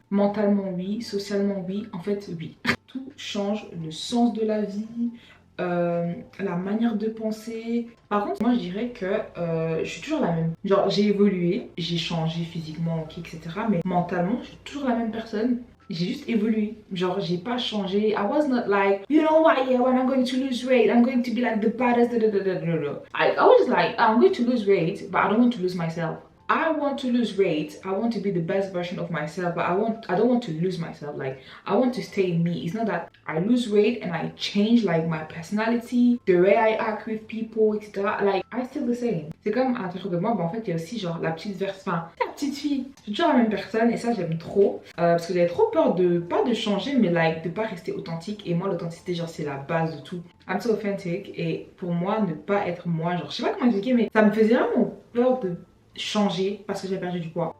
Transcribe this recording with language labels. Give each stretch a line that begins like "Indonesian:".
French: Mentalement, oui. Socialement, oui. En fait, oui. Tout change, le sens de la vie, la manière de penser. Par contre, moi je dirais que je suis toujours la même. Genre, j'ai évolué, j'ai changé physiquement, ok, etc. Mais mentalement, je suis toujours la même personne. J'ai juste évolué. Genre, j'ai pas changé.
English: I was not like, you know what, yeah, when I'm going to lose weight, I'm going to be like the baddest. Da, da, da, da, da, da. I was like, I'm going to lose weight, but I don't want to lose myself. I want to lose weight. I want to be the best version of myself, but I don't want to lose myself. Like, I want to stay me. It's not that I lose weight and I change like my personality, the way I act with people, etc. Like, I still the same.
French: C'est comme à l'intérieur de moi, mais en fait, il y a aussi genre la petite version, enfin, la petite fille. C'est toujours la même personne et ça, j'aime trop. Parce que j'avais trop peur de, pas de changer, mais like, de pas rester authentique. Et moi, l'authenticité, genre, c'est la base de tout.
English: I'm so authentic.
French: Et pour moi, ne pas être moi, genre, je sais pas comment expliquer, mais ça me faisait vraiment peur de changer parce que j'ai perdu du poids.